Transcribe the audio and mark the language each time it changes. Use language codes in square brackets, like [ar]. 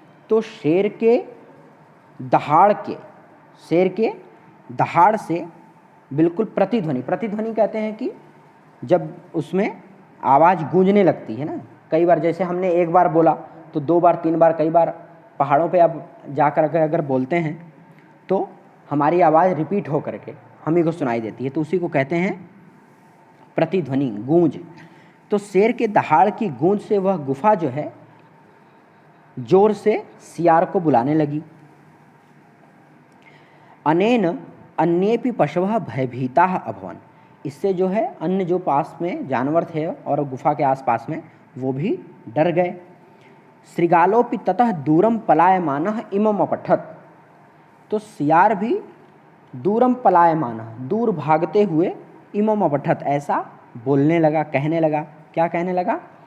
[hi] तो शेर के दहाड़ से बिल्कुल प्रतिध्वनि, प्रतिध्वनि कहते हैं कि जब उसमें आवाज़ गूंजने लगती है ना, कई बार जैसे हमने एक बार बोला तो दो बार, तीन बार, कई बार पहाड़ों पे आप जाकर अगर बोलते हैं तो हमारी आवाज़ रिपीट हो करके हम ही को सुनाई देती है, तो उसी को कहते हैं प्रतिध्वनि, गूंज। तो शेर के दहाड़ की गूंज से वह गुफा जो है जोर से सियार को बुलाने लगी। [sa] अनेन अन्येपि पशवः भयभीताः अभवन्। [hi] इससे जो है अन्य जो पास में जानवर थे और गुफा के आसपास में, वो भी डर गए। [sa] श्रृगालोपि ततः दूरम पलायमानः इमम अपठत्। [hi] तो सियार भी [sa] दूरम पलायमानः, [hi] दूर भागते हुए, [sa] इमम अपठत्, [hi] ऐसा बोलने लगा, कहने लगा। क्या कहने लगा?